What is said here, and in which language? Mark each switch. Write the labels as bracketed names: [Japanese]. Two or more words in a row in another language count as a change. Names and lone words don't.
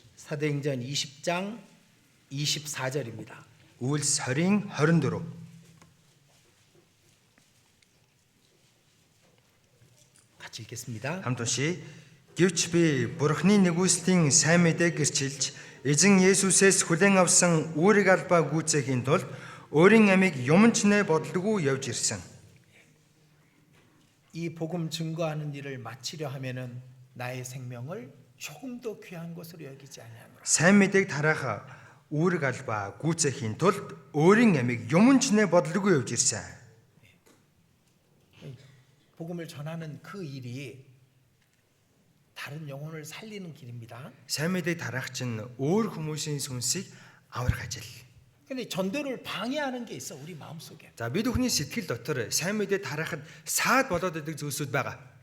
[Korean] 사도행전 20장 24절입니다. [Mongolian] Үйлс 20-ийн 24. [Korean] 같이 읽겠습니다. [Mongolian] Хамт уншия. Гэвч би Бурхны нэгүслийн сайн мэдээг гэрчилж эзэн Есүсээс хүлээн авсан үүрэг албаа гүйцээхийн тулд өөрийн амийг юмчнээ бодлого явж ирсэн. [Korean] 이 복음 증거하는 일을 마치려 하면은 나의 생명을 조금도 귀한 것으로 여기지 아니하노라. [Mongolian] Сайн мэдээг тараах үүрэг албаа гүйцээхийн тулд өөрийн амийг юмчнээ бодлого явж ирсэн. [Korean] 복음을 전하는 그 일이 다른 영혼을 살리는 길입니다. [Mongolian] Сайн мэдээг тараах чинь өөр хүмүүсийн сүнсийг аврах ажил. [Korean] 근데 전도를 방해하는 게 있어 우리 마음속에. [Mongolian] За бид бүхний сэтгэл дотор сайн мэдээ тараахад саад болоод идэг зүйлсүүд байгаа.